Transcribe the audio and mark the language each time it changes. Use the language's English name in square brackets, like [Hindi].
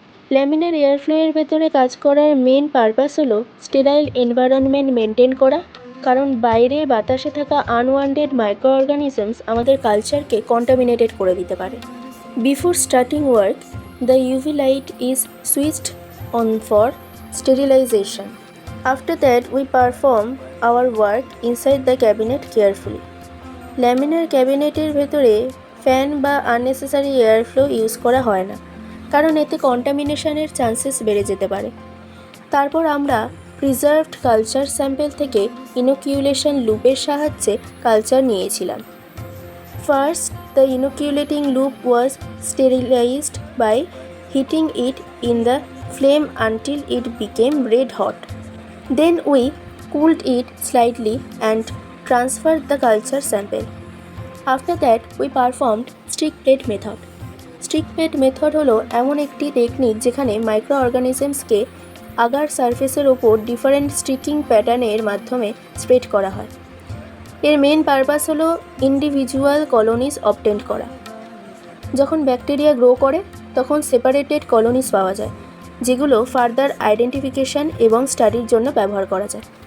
[Bangla] Laminar এয়ারফ্লোয়ের ভেতরে কাজ করার মেন পারপাস হলো স্টেরাইল এনভায়রনমেন্ট মেনটেন করা, কারণ বাইরে বাতাসে থাকা আনওয়ান্টেড মাইক্রো অর্গানিজমস আমাদের কালচারকে কন্টামিনেটেড করে দিতে পারে। [English] Before starting work, the UV light is switched on for sterilisation. After that, we perform our work inside the cabinet carefully. [Bangla] Laminar ক্যাবিনেটের ভেতরে ফ্যান বা আননেসেসারি এয়ারফ্লো ইউজ করা হয় না, কারণ এতে কন্টামিনেশনের চান্সেস বেড়ে যেতে পারে। তারপর আমরা প্রিজার্ভড কালচার স্যাম্পল থেকে ইনোকিউলেশন লুপের সাহায্যে কালচার নিয়েছিলাম। [English] First, the inoculating loop was sterilised by heating it in the flame until it became red hot. Then we cooled it slightly and transferred the culture sample. After that, we performed stick plate method. [Bangla] Stick plate method হলো এমন একটি technique যেখানে micro অর্গানিজমসকে agar সারফেসের ওপর different sticking প্যাটার্নের মাধ্যমে spread করা হয়। এর মেন পারপাস হলো ইন্ডিভিজুয়াল কলোনিজ অবটেন্ড করা। যখন ব্যাকটেরিয়া গ্রো করে তখন সেপারেটেড কলোনিজ পাওয়া যায়, যেগুলো ফার্দার আইডেন্টিফিকেশন এবং স্টাডির জন্য ব্যবহার করা যায়।